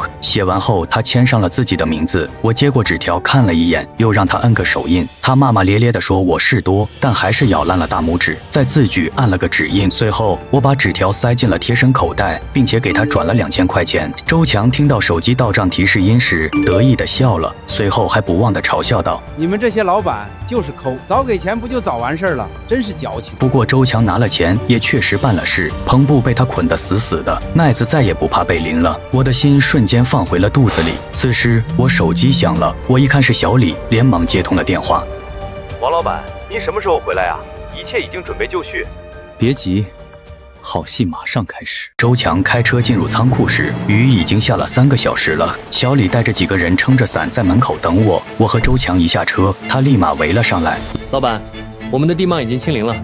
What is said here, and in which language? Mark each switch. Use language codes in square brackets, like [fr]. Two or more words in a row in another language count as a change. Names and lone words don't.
[zh] 寫完後，他簽上了自己的名字。我接過紙條看了一眼，又讓他摁個手印。他罵罵咧咧地說我事多，但還是咬爛了大拇指，在字據按了個指印。隨後，我把紙條塞進了貼身口袋，並且給他轉了2000塊錢。周強聽到手機到賬提示音時，得意地笑了，隨後還不忘地嘲笑道：“ 你們這些老闆就是摳，早給錢不就早完事了，真是矯情。” 不過周強拿了錢，也確實辦了事。篷布被他捆得死死的，麥子再也不怕被淋了。我的心瞬間放回了肚子裡。此時我手機響了，我一看是小李，連忙接通了電話。王老闆，您什麼時候回來啊？一切已經準備就緒。別急，好戲馬上開始。周強開車進入倉庫時，雨已經下了3個小時了。小李帶着幾個人撐着傘在門口等我。我和周強一下車，他立馬圍了上來。老闆，我們的地幔已經清零了。